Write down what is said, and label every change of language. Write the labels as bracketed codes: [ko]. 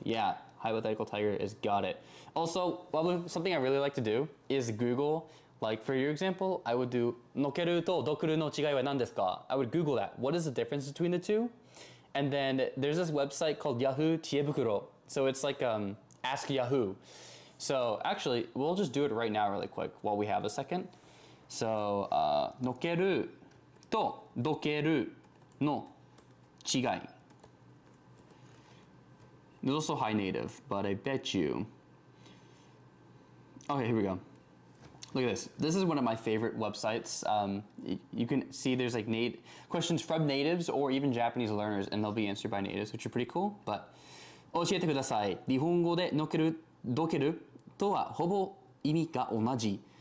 [en] Yeah, hypothetical tiger is got it. Also, something I really like to do is Google, like for your example, I would do [ja] nokeru to dokuru no chigai wa nan desu ka? [en] I would Google that. What is the difference between the two? And then there's this website called Yahoo Chiebukuro. So it's like Ask Yahoo. So actually, we'll just do it right now really quick while we have a second. [ja] So, のけるとどけるの違い. [en] It's also high native, but I bet you. Okay, here we go. Look at this. This is one of my favorite websites. You can see there's like questions from natives or even Japanese learners, and they'll be answered by natives, which are pretty cool. [ja] But 教えてください。日本語でのける、どけるとはほぼ意味が同じ。